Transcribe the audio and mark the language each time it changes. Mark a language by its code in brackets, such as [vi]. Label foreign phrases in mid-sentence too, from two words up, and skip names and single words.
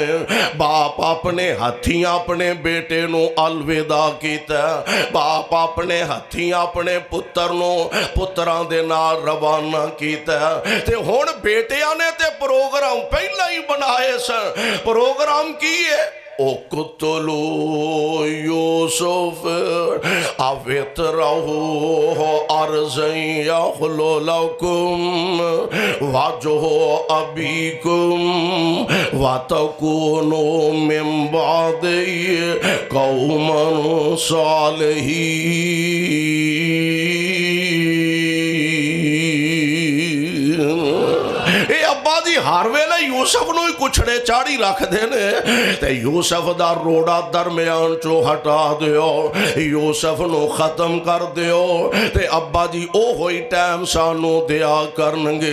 [pa] ਬਾਪ ਅਪਣੇ ਹੱਥੀਂ ਅਪਣੇ ਬੇਟੇ ਨੂ ਅਲਵਿਦਾ ਕੀਤਾ, ਬਾਪ ਅਪਣੇ ਹੱਥੀਂ ਅਪਣੇ ਪੁੱਤਰ ਨੂ ਪੁੱਤਰਾਂ ਦੇ ਨਾਲ ਰਵਾਨਾ ਕੀਤਾ, ਤੇ ਹੁਣ ਬੇਟੀਆਂ ਨੇ ਤੇ ਪ੍ਰੋਗਰਾਮ ਪਹਿਲਾ ਹੀ ਬਣਾਏ ਸਨ। ਪ੍ਰੋਗਰਾਮ ਕੀ ਹੈ [ar] اقتلوا يوسف أو اطرحوه أرضا يخل لكم وجه أبيكم وتكونوا من بعده قوما صالحين. [pa] ਅੱਬਾ ਜੀ ਹਰ ਵੇਲੇ ਯੂਸੁਫ ਨੂੰ ਹੀ ਕੁੱਛੜੇ ਚਾੜੀ ਰੱਖਦੇ ਨੇ, ਤੇ ਯੂਸੁਫ ਦਾ ਰੋੜਾ ਦਰਮਿਆਨ ਚੋ ਹਟਾ ਦਿਓ, ਯੂਸੁਫ ਨੂੰ ਖ਼ਤਮ ਕਰ ਦਿਓ, ਤੇ ਅੱਬਾ ਜੀ ਓਹੋ ਹੀ ਟਾਈਮ ਸਾਨੂ ਦਿਆ ਕਰਨਗੇ।